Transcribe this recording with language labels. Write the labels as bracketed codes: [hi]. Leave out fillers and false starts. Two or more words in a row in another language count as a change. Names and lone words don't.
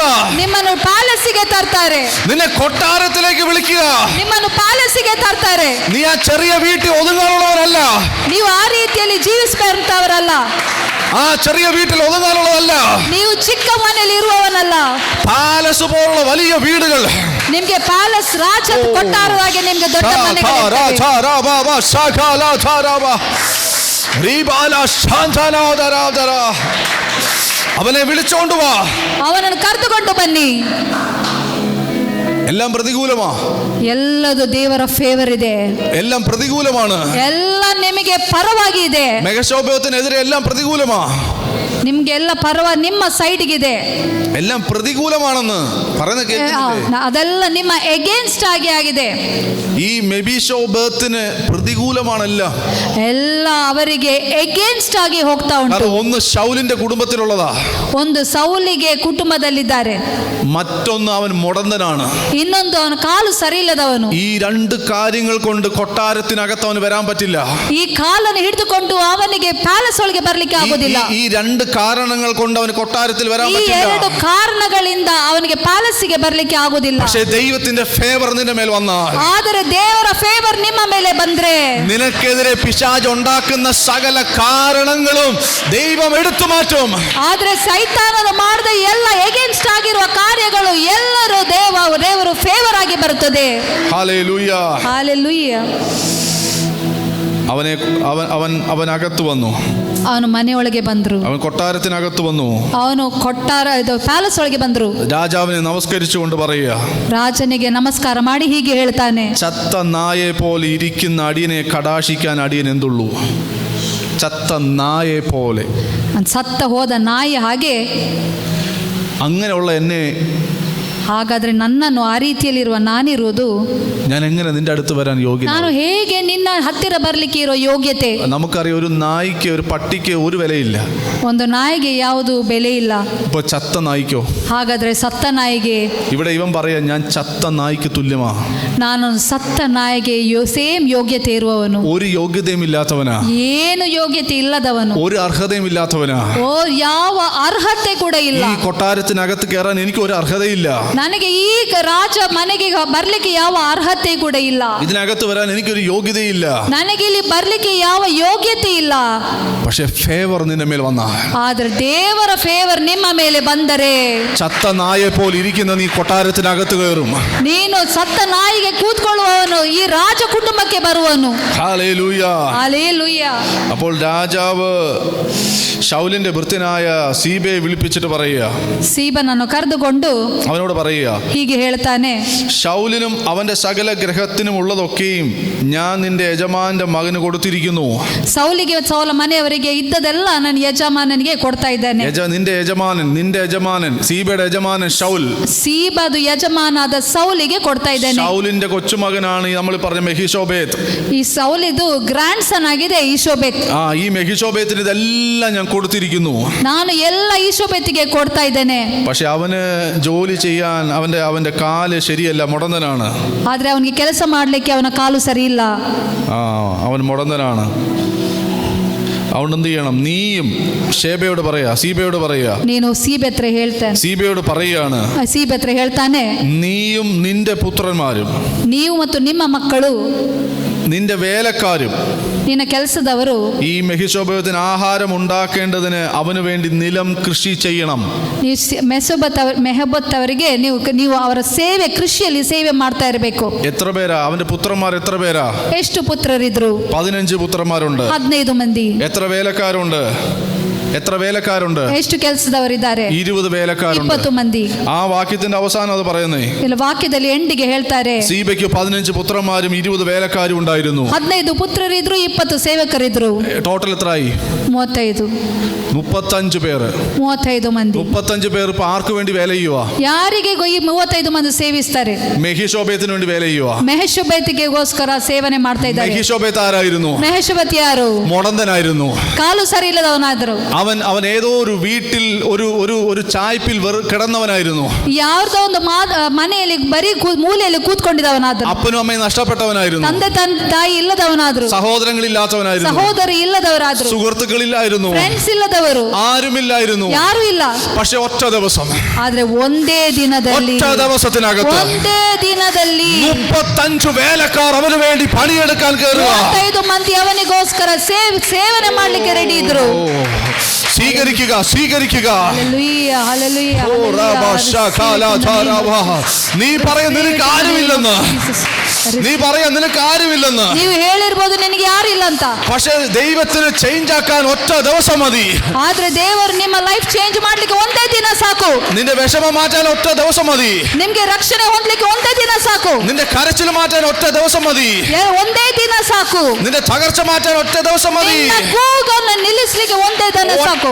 [kn] ನಿಮ್ಮನ್ನು ಪ್ಯಾಲೇಸಿಗೆ ತರ್ತಾರೆ. [ml] നിന്നെ കൊട്ടാരത്തിലേക്ക് വിളിക്കുക. [kn] ನಿಮ್ಮನ್ನು ಪ್ಯಾಲೇಸಿಗೆ ತರ್ತಾರೆ. [ml] നീ ആ ചെറിയ വീട്ടിൽ ഒതുങ്ങാനുള്ളവരല്ല. [kn] ನೀವು ಆ ರೀತಿಯಲ್ಲಿ ಜೀವಿಸಬಾರದವರಲ್ಲ. [ml] ആ ചെറിയ വീട്ടിൽ ഒതുങ്ങാനുള്ളതല്ല. [kn] ನೀವು ಚಿಕ್ಕ ಮನೆಯಲ್ಲಿ ಇರುವವನಲ್ಲ. [ml] പാലസ് പോലുള്ള വലിയ വീടുകൾ, [kn] ನಿಮ್ಗೆ ಪ್ಯಾಲೇಸ್ ರಾಜ ಕೊಟ್ಟಾರವಾಗಿ ನಿಮ್ಗೆ ದೊಡ್ಡ ಮನೆಗಳು. [ml] അവനെ വിളിച്ചോണ്ട് വാ. [kn] ಅವನನ್ನು ಕರೆದುಕೊಂಡು ಬನ್ನಿ. [ml] എല്ലാം പ്രതികൂലമാ. [kn] ಎಲ್ಲದು ದೇವರ ಫೇವರ್ ಇದೆ. [ml] എല്ലാം പ്രതികൂലമാണ്. [kn] ಎಲ್ಲ ನಿಮಗೆ ಪರವಾಗಿ ಇದೆ. [ml] മെഗാശോഭത്തിനെതിരെ എല്ലാം പ്രതികൂലമാ. [kn] ನಿಮ್ಗೆಲ್ಲ ನಿಮ್ಮ ಸೈಡ್ಗಿದೆ. [ml] എല്ലാം പ്രതികൂലമാണെന്ന് പറയുന്ന കേൾക്കുന്നില്ലേ? [kn] ಅದೆಲ್ಲ ನಿಮ್ಮ ಎಗೇನ್ಸ್ಟ್ ಆಗಿದೆ. [ml] ഈ മെബിശോബത്തിന് പ്രതികൂലമാണല്ല, [kn] ಎಲ್ಲ ಅವರಿಗೆ ಎಗೇನ್ಸ್ಟ್ ಆಗಿ ಹೋಗ್ತಾ ಉಂಟು. [ml] ഒന്ന് ശൗലിന്റെ കുടുംബത്തിലുള്ളതാ. [kn] ಒಂದು ಸೌಲಿಗೆ ಕುಟುಂಬದಲ್ಲಿದ್ದಾರೆ. [ml] മറ്റൊന്ന് അവൻ മുടന്തനാണ്. [kn] ಇನ್ನೊಂದು ಅವನ ಕಾಲು ಸರಿ ಇಲ್ಲದವನು. [ml] ഈ രണ്ട് കാര്യങ്ങൾ കൊണ്ട് കൊട്ടാരത്തിനകത്ത് അവന് വരാൻ പറ്റില്ല. [kn] ಈ ಕಾಲನ್ನು ಹಿಡಿದುಕೊಂಡು ಅವನಿಗೆ ಪ್ಯಾಲೇಸ್ ಒಳಗೆ ಬರ್ಲಿಕ್ಕೆ ಆಗುದಿಲ್ಲ. [ml] ഈ രണ്ട് കാരണങ്ങൾ കൊണ്ട് അവന് കൊട്ടാരത്തിൽ വരാൻ പറ്റില്ല. [kn] ಈ ಎರಡು ಕಾರಣಗಳಿಂದ ಅವನಿಗೆ ಪ್ಯಾಲೇಸಿಗೆ ಬರ್ಲಿಕ್ಕೆ ಆಗುದಿಲ್ಲ. [ml] പക്ഷേ ദൈവത്തിന്റെ ഫേവർ നിന്റെ മേൽ വന്നാൽ, [kn] ಆದರೆ ದೇವರ ಫೇವರ್ ನಿಮ್ಮ ಮೇಲೆ ಬಂದ್ರೆ, [ml] നിനക്കെതിരെ പിശാച് ഉണ്ടാക്കുന്ന സകല കാരണങ്ങളും ദൈവം എടുത്തു മാറ്റും. [kn] ಆದ್ರೆ ಸೈತಾನನು ಮಾಡಿದ ಎಲ್ಲ ಎಗೇನ್ಸ್ಟ್ ಆಗಿರುವ ಕಾರ್ಯಗಳು ಎಲ್ಲರೂ ದೇವರು ಫೇವರ್ ಆಗಿ ಬರುತ್ತದೆ. [ml] ഹല്ലേലൂയ. [kn] ಹಾಲೆಲೂಯಾ. [ml] അവൻ അകത്ത് വന്നു. [kn] ಅವನು ಮನೆಯೊಳಗೆ ಬಂದ್ರು. [ml] അവൻ കൊട്ടാരത്തിനകത്ത് വന്നു. [kn] ಅವನು ಕೊಟ್ಟಾರ ಇದು ಪ್ಯಾಲೇಸ್ ಒಳಗೆ ಬಂದ್ರು. [ml] രാജാവിനെ നമസ്കരിച്ചുകൊണ്ട് പറയുക, [kn] ರಾಜನಿಗೆ ನಮಸ್ಕಾರ ಮಾಡಿ ಹೀಗೆ ಹೇಳ್ತಾನೆ, [ml] ചത്ത നായെ പോലെ ഇരിക്കുന്ന അടിയനെ കടാക്ഷിക്കാൻ അടിയൻ എന്തുള്ളൂ? ചത്ത നായെ പോലെ, [kn] ಸತ್ತ ಹೋದ ನಾಯಿ ಹಾಗೆ. [ml] അങ്ങനെയുള്ള എന്നെ, [kn] ಹಾಗಾದ್ರೆ ನನ್ನನ್ನು ಆ ರೀತಿಯಲ್ಲಿರುವ ನಾನಿರುವುದು, [ml] ഞാൻ എങ്ങനെ നിന്റെ അടുത്ത് വരാൻ യോഗ്യത? [kn] ನಾನು ಹೇಗೆ ನಿನ್ನ ಹತ್ತಿರ ಬರ್ಲಿಕ್ಕೆ ಇರೋ ಯೋಗ್ಯತೆ? [ml] നമുക്കറിയാം, ഒരു നായ്ക്ക് ഒരു പട്ടിക്ക് ഒരു വിലയില്ല. [kn] ಒಂದು ನಾಯಿಗೆ ಯಾವುದು ಬೆಲೆ ಇಲ್ಲ. [ml] ഇപ്പൊ ചത്ത നായ്ക്കോ? [kn] ಹಾಗಾದ್ರೆ ಸತ್ತ ನಾಯಿಗೆ? [ml] ഇവിടെ ഇവൻ പറയാ, ഞാൻ ചത്ത നായ്ക്ക് തുല്യമാ. [kn] ನಾನು ಸತ್ತ ನಾಯಿಗೆ ಸೇಮ್ ಯೋಗ್ಯತೆ ಇರುವವನು. [ml] ഒരു യോഗ്യതയും ഇല്ലാത്തവനാ, [kn] ಏನು ಯೋಗ್ಯತೆ ಇಲ್ಲದವನು, [ml] ഒരു അർഹതയും ഇല്ലാത്തവനാ. [kn] ಓ ಯಾವ ಅರ್ಹತೆ ಕೂಡ ಇಲ್ಲ. [ml] ഈ കൊട്ടാരത്തിനകത്ത് കയറാൻ എനിക്ക് ഒരു അർഹതയില്ല. [kn] ನನಗೆ ಈಗ ರಾಜ ಮನೆಗೆ ಬರ್ಲಿಕ್ಕೆ ಯಾವ ಅರ್ಹತೆ ಕೂಡ ಇಲ್ಲ. [ml] ഇതിനകത്ത് വരാൻ എനിക്കൊരു യോഗ്യതയില്ല. [kn] ನನಗೆ ಇಲ್ಲಿ ಬರ್ಲಿಕ್ಕೆ ಯಾವ ಯೋಗ್ಯತೆ ಇಲ್ಲ. [ml] പക്ഷെ ഫേവർ നിന്റെ മേൽ വന്ന, [kn] ಆದ್ರೆ ದೇವರ ಫೇವರ್ ನಿಮ್ಮ ಮೇಲೆ ಬಂದರೆ, [ml] ചത്ത നായെ പോലെ ഇരിക്കുന്ന നീ കൊട്ടാരത്തിനകത്ത് കയറും. [kn] ನೀನು ಸತ್ತ ನಾಯಿಗೆ ಕೂತ್ಕೊಳ್ಳುವವನು ಈ ರಾಜ ಕುಟುಂಬಕ್ಕೆ ಬರುವನು. [ml] ഹല്ലേലൂയ, ഹല്ലേലൂയ. അപ്പോൾ രാജാവ് ശൗലിന്റെ ഭൃത്യനായ സീബയെ വിളിപ്പിച്ചിട്ട് പറയുക, [kn] സീബനನ್ನು ಕರೆದುಕೊಂಡು [ml] അവനോട് പറയുക, [kn] ಹೀಗೆ ಹೇಳ್ತಾನೆ, [ml] ശൗലിനും അവന്റെ സകല ഗ്രഹത്തിനും ഉള്ളതൊക്കെയും ഞാൻ നിന്റെ യജമാന്റെ മകന് കൊടുത്തിരിക്കുന്നു. [kn] ಸೌಲಿಗೆ ಸೌಲ ಮನೆಯವರಿಗೆ ಇದ್ದದೆಲ್ಲ ನನ್ನ ಯಜಮಾನನಿಗೆ ಕೊಡ್ತಾ ಇದ್ದೇನೆ. [ml] നിന്റെ യജമാനൻ സീബയുടെ യജമാനൻ ശൗൽ, [kn] ಸೀಬದು ಯಜಮಾನಾದ ಸೌಲಿಗೆ ಕೊಡ್ತಾ ಇದ್ದೇನೆ. [ml] ശൗലിന്റെ കൊച്ചുമകനാണ് നമ്മൾ പറഞ്ഞ മെഹിഷോബേത്ത്. [kn] ಈ ಸೌಲಿದು [en] grand son [kn] ಆಗಿದೆ ಈಶೋಬೆತ್. [ml] ഈ മെഹിഷോബേത്തിന് ഇതെല്ലാം ഞാൻ കൊടുത്തിരിക്കുന്നു. [kn] ನಾನು ಎಲ್ಲ ಈಶೋಬೆತ್ತಿಗೆ ಕೊಡ್ತಾ ಇದ್ದೇನೆ. [ml] പക്ഷെ അവന് ജോലി ചെയ്യാൻ അവന്റെ കാല് ശരിയല്ല, മുടന്തനാണ്. [kn] ಆದ್ರೆ ಅವನಿಗೆ ಕೆಲಸ ಮಾಡ್ಲಿಕ್ಕೆ ಅವನ ಕಾಲು ಸರಿ ಇಲ್ಲ. [ml] അവൻ മുടന്തനാണ്. അതുകൊണ്ട് എന്ത് ചെയ്യണം? നീയും സീബയോട് പറയാ, [kn] ನೀನು ಸೀಬೆತ್ರ ಹೇಳ್ತಾನೆ, [ml] സീബയോട് പറയാണ്, [kn] ಸೀಬೆತ್ರ ಹೇಳ್ತಾನೆ, [ml] നീയും നിന്റെ പുത്രന്മാരും, [kn] ನೀವು ಮತ್ತು ನಿಮ್ಮ ಮಕ್ಕಳು, [ml] നിന്റെ വേലക്കാരും, [kn] ನಿನ್ನ ಕೆಲಸದವರು [ml] ഈ മെഹിഷോബേത്തിന് ആഹാരം ഉണ്ടാക്കേണ്ടതിന് അവന് വേണ്ടി നിലം കൃഷി ചെയ്യണം. [kn] ಮೆಹಬತ್ ಅವರಿಗೆ ನೀವು ಅವರ ಸೇವೆ, ಕೃಷಿಯಲ್ಲಿ ಸೇವೆ ಮಾಡ್ತಾ ಇರಬೇಕು. [ml] എത്ര പേരാ അവന്റെ പുത്രന്മാർ? എത്ര പേരാ? [kn] ಎಷ್ಟು ಪುತ್ರರಿದ್ರು? [ml] 15 പുത്രന്മാരുണ്ട്. [kn] 15 ಮಂದಿ. [ml] എത്ര വേലക്കാരുണ്ട്? [kn] ಎಷ್ಟು ಕೆಲಸದವರಿದ್ದಾರೆ? [ml] 20 വേലക്കാരുണ്ട്. [kn] 20 ಮಂದಿ. [ml] ആ വാക്യത്തിന്റെ അവസാനം അത് പറയുന്നേ, [kn] ಇಲ್ಲ ವಾಕ್ಯದಲ್ಲಿ ಎಂಡಿಗೆ ಹೇಳ್ತಾರೆ, [ml] സീബയ്ക്ക് 15 പുത്രന്മാരും 20 വേലക്കാരും ഉണ്ടായിരുന്നു. [kn] 15 ಪುತ್ರರಿದ್ರು, 20 ಸೇವಕರಿದ್ರು. [ml] ടോട്ടൽ എത്രയായി? 35. 35 പേര്. [kn] 35 ಮಂದಿ. [ml] 35 പേർ ഇപ്പൊ ആർക്ക് വേണ്ടി വേല ചെയ്യുവാ? [kn] ಯಾರಿಗೆ ಈ 35 ಮಂದಿ ಸೇವಿಸ್ತಾರೆ? [ml] മെഹിഷോബേത്തിന് വേണ്ടി വേല ചെയ്യുവാ. [kn] ಮೆಹಶೋಬೆತಿಗೆಗೋಸ್ಕರ ಸೇವನೆ ಮಾಡ್ತಾ ಇದ್ದಾರೆ. [ml] മെഹിഷോബേത്ത് ആരായിരുന്നു? [kn] ಮೆಹಶೋಬೆತ್ ಯಾರು? [ml] മുടന്തനായിരുന്നു. [kn] ಕಾಲು ಸರಿ ಇಲ್ಲದವನಾದ್ರು. [ml] അവൻ ഏതോ ഒരു വീട്ടിൽ ഒരു ചായ്പിൽ കിടന്നവനായിരുന്നു. [kn] ಯಾವ್ದೋ ಒಂದು ಮನೆಯಲ್ಲಿ ಬರೀ ಮೂಲೆಯಲ್ಲಿ ಕೂತ್ಕೊಂಡಿದ್ದವನಾದ್ರು. [ml] അപ്പനും അമ്മയും നഷ്ടപ്പെട്ടവനായിരുന്നു. [kn] ತಂದೆ ತಾಯಿ ಇಲ್ಲದವನಾದ್ರು. [ml] സഹോദരങ്ങളില്ലാത്തവനായിരുന്നു. [kn] ಸಹೋದರಿ ಇಲ್ಲದವರಾದ್ರು. [ml] സുഹൃത്തുക്കളില്ലായിരുന്നു. [kn] ಫ್ರೆಂಡ್ಸ್ ಇಲ್ಲದವರು. [ml] ആരുമില്ലായിരുന്നു. [kn] ಯಾರು ಇಲ್ಲ. [ml] പക്ഷെ ഒറ്റ ദിവസം, [kn] ಆದ್ರೆ ಒಂದೇ ದಿನದಲ್ಲಿ, [ml] ഒറ്റ ദിവസത്തിനകത്ത് [kn] ಒಂದೇ ದಿನದಲ್ಲಿ [ml] 35 വേലക്കാർ അവന് വേണ്ടി പണിയെടുക്കാൻ കയറുക. [kn] 35 ಮಂದಿ ಅವನಿಗೋಸ್ಕರ ಸೇವನೆ ಮಾಡ್ಲಿಕ್ಕೆ ರೆಡಿ ಇದ್ರು. [ml] സ്വീകരിക്കുക. ഹല്ലേലൂയ, ഹല്ലേലൂയ. നീ പറയാൻ നിനക്ക് ആരുമില്ലെന്ന്, [kn] ನೀವು ಹೇಳಿರ್ಬೋದು ನನಗೆ ಯಾರು ಇಲ್ಲ ಅಂತ. [ml] പക്ഷെ ദൈവത്തിന് ചേഞ്ച് ആക്കാൻ ഒറ്റ ദിവസം മതി. [kn] ಆದ್ರೆ ದೇವರು ನಿಮ್ಮ [en] life change [kn] ಮಾಡ್ಲಿಕ್ಕೆ ಒಂದೇ ದಿನ ಸಾಕು. [ml] നിന്റെ വിഷമം മാറ്റാൻ ഒറ്റ ദിവസം മതി. [kn] ನಿಮ್ಗೆ ರಕ್ಷಣೆ ಹೊಂದಲಿಕ್ಕೆ ಒಂದೇ ದಿನ ಸಾಕು. [ml] നിന്റെ കരച്ചിൽ മാറ്റാൻ ഒറ്റ ദിവസം മതി. [kn] ಒಂದೇ ದಿನ ಸಾಕು. [ml] നിന്റെ തകർച്ച മാറ്റാൻ ഒറ്റ ദിവസം മതി. [kn] ನಿನ್ನ ಕೂಗನ್ನು ನಿಲ್ಲಿಸಲಿಕ್ಕೆ ಒಂದೇ ದಿನ ಸಾಕು.